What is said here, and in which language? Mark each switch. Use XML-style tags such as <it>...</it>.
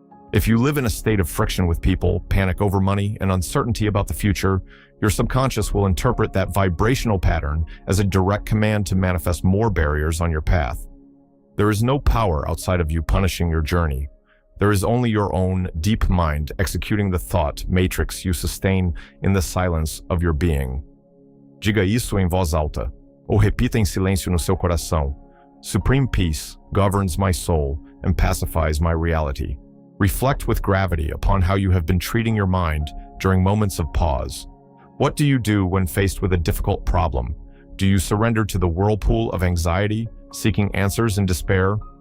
<en>If you live in a state of friction with people, panic over money, and uncertainty about the future, your subconscious will interpret that vibrational pattern as a direct command to manifest more barriers on your path. There is no power outside of you punishing your journey. There is only your own deep mind executing the thought matrix you sustain in the silence of your being.</en> <pt>Diga isso em voz alta, ou repita em silêncio no seu coração.</pt> <en>Supreme peace governs my soul and pacifies my reality. Reflect with gravity upon how you have been treating your mind during moments of pause. What do you do when faced with a difficult problem? Do you surrender to the whirlpool of anxiety, seeking answers in despair?</en>